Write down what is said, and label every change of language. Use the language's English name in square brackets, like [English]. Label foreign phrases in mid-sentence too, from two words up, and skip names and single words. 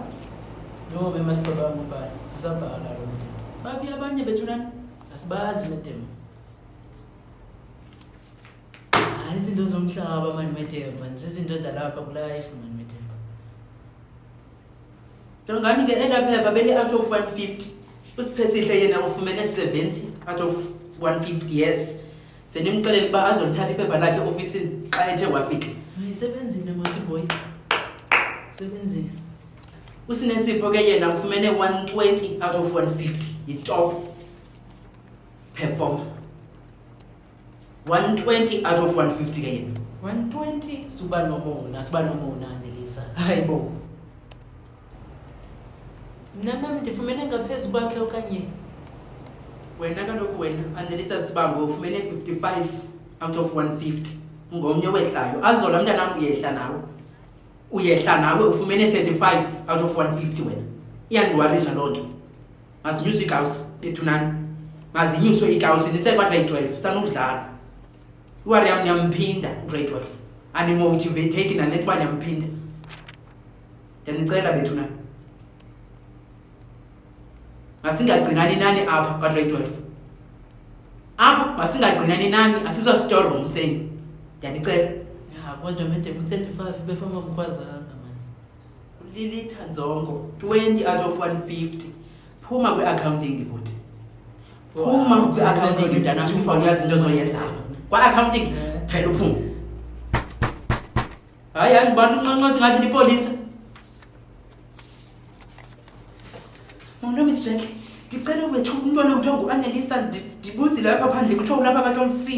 [Xhosa] No mema sibaba ubhala. Sisabhala lo muntu. Bapi abanye bethunani? Asibazi medem. Izinto zomhlaba manje medem manje izinto zalapha ku life manje medem. Njengani ke elaphepha beli [English] out of 150 [Xhosa] usiphesihle yena ufumene [English] 70 out of 150 yes. [Xhosa] Senimxelele ba azolithatha iphepha lakhe officeini xa ethe wafika. Ayisebenzile masiboy. Sebenzile. Usinesipho ke yena ufumene [English] 120 out of 150 [Xhosa] i-top performer. [English] 120 out of 150 [Xhosa] ke yena. 120 siba nomona Anelisa. Hayibo. Nami ndifumene ngaphezulu kwakhe okanye wena kaloku wena Anelisa Sibango ufumene [English] 55 out of 150. [Xhosa] Ngomnye wehlayo. Azola mntanami uyehla nawe ufumene [English] 35 out of 150 [Xhosa] wena. Iyandiwarisha loo nto. Mazinyuswe ikawusi bethunani. Mazinyuswe ikawusi nisekwgrade 12 sanudlala. Uwari yam niyamphinda grade 12. Animotivate nanet ba niyamphinda. Ndiyanicela bethunani. Masingagcinani nani apha kwa grade 12. Apha masingagcinani nani asizo store room seni. Ndiyanicela. Kodwa mede 35 befama kukwazanga manje. Ulilitha nzongo [English] 20 out of 150. [Xhosa] Phuma kwi-accounting bhuti. Phuma kwi-accounting mntanami ufuna uyazi into zoyenza apha. Kwa-accounting phela uphuma. Hayi angibantu unqonqothi ngathi lipolisa. Molo Miss Jack, ndicela wethu umntwana kuthiwa nguAnelisa ndibuzile lapha phandle kuthiwa ulapha ka-12C.